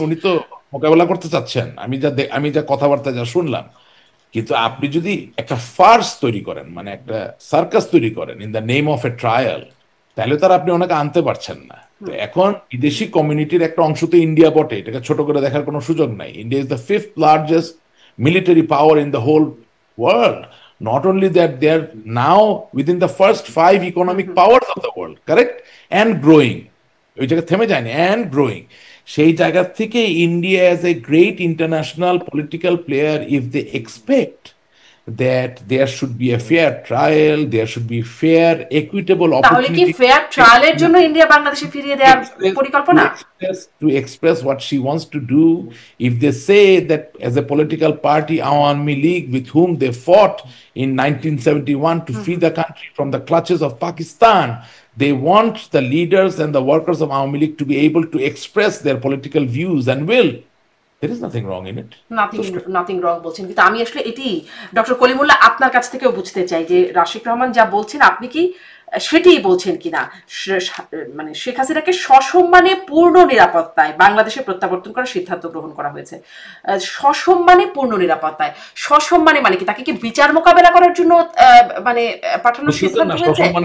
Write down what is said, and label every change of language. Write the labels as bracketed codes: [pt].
[bn] উনি তো মোকাবেলা করতে চাচ্ছেন, আমি যা কথাবার্তা যা শুনলাম। কিন্তু আপনি যদি একটা ফার্স তৈরি করেন, মানে একটা সার্কাস তৈরি করেন [en] in the name of a trial, [bn] তাহলে তো আর আপনি ওনাকে আনতে পারছেন না। তো এখন বিদেশি কমিউনিটির একটা অংশ তো ইন্ডিয়া বটে, এটাকে ছোট করে দেখার কোনো সুযোগ নাই। [en] India is the fifth largest military power in the whole world. Not only that, they are now within the first 5 economic powers of the world, correct? And growing. [bn] ওই জায়গা থেমে যায়নি, [en] and growing. [bn] সেই জায়গা থেকে [en] India as a great international political player, if they expect that there should be a fair trial, there should be fair, equitable [bn] তাহলে কি [en] opportunity [bn] fair ট্রায়ালের জন্য ইন্ডিয়া বাংলাদেশে ফিরিয়ে দেওয়ার পরিকল্পনা? [en] to express what she wants to do. If they say that as a political party, Awami League, with whom they fought in 1971 to free the country from the clutches of Pakistan, they want the leaders and the workers of Awami League to be able to express their political views and will. There is nothing wrong in it. Nothing wrong [bn] বলছেন, কিন্তু আমি আসলে এটি doctor Kalimullah আপনার কাছ থেকেও বুঝতে চাই যে রাশিক রহমান যা বলছেন আপনি কি সেটাই বলছেন কিনা, মানে শেখ হাসিনাকে সসম্মানে পূর্ণ নিরাপত্তায় বাংলাদেশে প্রত্যাবর্তন করার সিদ্ধান্ত গ্রহণ করা হয়েছে। সসম্মানে পূর্ণ নিরাপত্তায়, সসম্মানে মানে কি তাকে কি বিচার মোকাবেলা করার জন্য মানে পাঠানোর সিদ্ধান্ত হয়েছে?